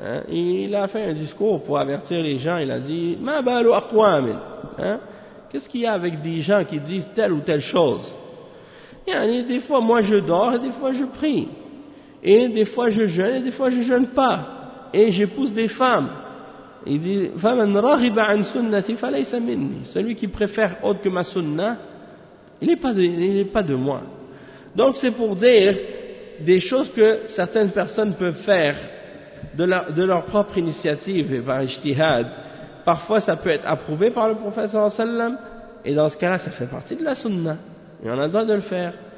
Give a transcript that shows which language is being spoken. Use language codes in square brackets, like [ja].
[fr] Il a fait un discours pour avertir les gens. Il a dit, [ar] ma balu aqwamin. [fr] Qu'est-ce qu'il y a avec des gens qui disent telle ou telle chose? Des fois moi je dors et des fois je prie. Et des fois je jeûne et des fois je ne jeûne pas. Et j'épouse des femmes. Il dit, [ar] فَمَنْ رَغِبَ عَنْ سُنَّةِ فَلَيْسَ مِنِّي. [fr] Celui qui préfère autre que ma sunna, il n'est pas de moi. Donc c'est pour dire des choses que certaines personnes peuvent faire de leur propre initiative et par ijtihad. Parfois ça peut être approuvé par le prophète sallallahu alayhi wa sallam, et dans ce cas-là ça fait partie de la sunna. Et on a le droit de le faire.